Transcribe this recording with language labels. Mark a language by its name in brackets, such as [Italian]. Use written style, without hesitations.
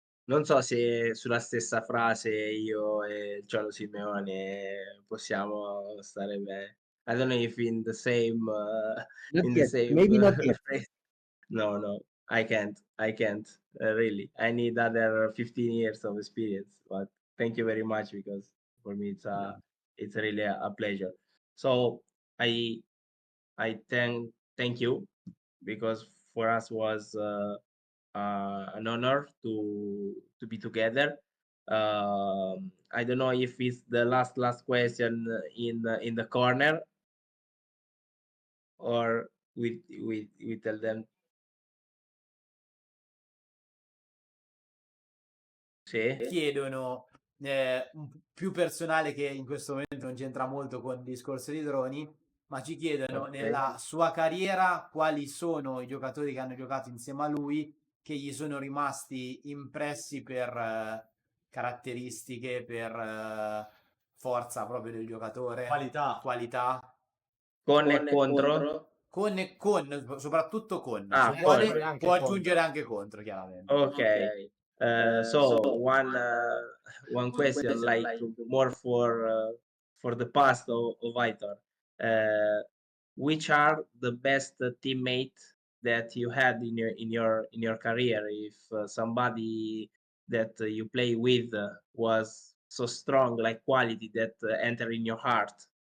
[Italian] Non so se sulla stessa frase io e Cholo Simeone possiamo stare bene. [English] I don't know if in the same Maybe not yet. phrase. No, I can't really. I need other 15 years of experience, but thank you very much because for me it's really a pleasure. So I thank you because for us was an honor to be together. I don't know if it's the last question in the corner, or we tell them. [Italian] Sì. Chiedono più personale, che in questo momento non c'entra molto con il discorso di droni, ma ci chiedono nella sua carriera quali sono i giocatori che hanno giocato insieme a lui che gli sono rimasti impressi per caratteristiche, per forza proprio del giocatore, qualità. Con e contro? Soprattutto con. Ah, Se vuole, può aggiungere anche contro, chiaramente. [English] Okay. So one question like more for the past of Aithor. Which are the best teammates that you had in your career? If somebody that you play with was so strong, like quality that enter in your heart.